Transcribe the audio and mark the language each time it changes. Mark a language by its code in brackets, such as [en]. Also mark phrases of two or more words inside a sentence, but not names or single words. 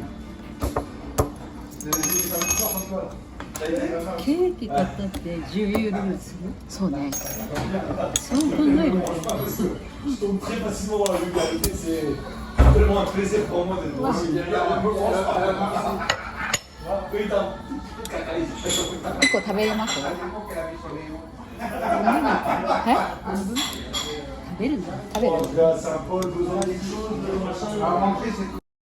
[ja] ケーキ買ったって10ユーロですよ。そうね。そう考えると。 [fr] Je tombe très facilement dans la vulgarité, c'est tellement un plaisir pour moi d'être aussi derrière un peu. [ja] 結構食べれます？え？食べるんだ。食べる。 [fr] Saint-Paul, besoin de quelque chose, de machin. À rentrer, c'est